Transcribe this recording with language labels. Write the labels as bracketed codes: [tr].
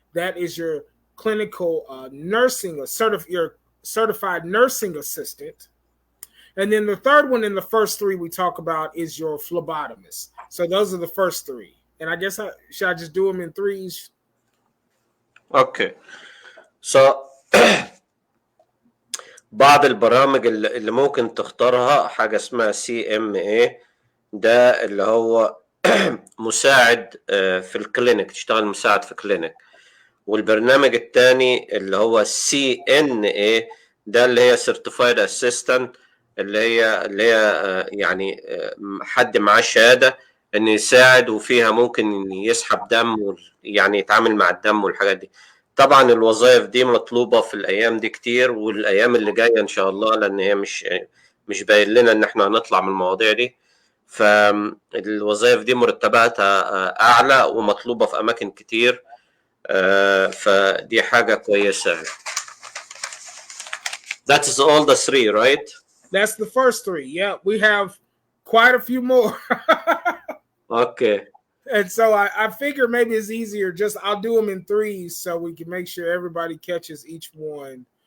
[en] That is your clinical nursing, your certified nursing assistant. And then the third one in the first three we talk about is your phlebotomist. So those are the first three. And I guess should I just do them in threes? Okay. [ar] So بعض البرامج اللي ممكن تختارها حاجة اسمها CMA. ده اللي هو مساعد في الكلينيك، تشتغل مساعد في الكلينيك. والبرنامج الثاني اللي هو CNA، ده اللي هي Certified Assistant، اللي هي يعني حد معاه شهادة ان يساعد، وفيها ممكن يسحب دم، يعني يتعامل مع الدم والحاجات دي. طبعا الوظائف دي مطلوبة في الايام دي كتير، والايام اللي جاية ان شاء الله، لان هي مش باين لنا ان احنا هنطلع من المواضيع دي. فالوظائف دي مرتباتها اعلى ومطلوبة في اماكن كتير، فدي حاجة كويسة. [en] That is all the three, right? That's the first three. Yeah, we have quite a few more. Okay. And so I figure maybe it's easier. I'll do them in threes so we can make sure everybody catches each one.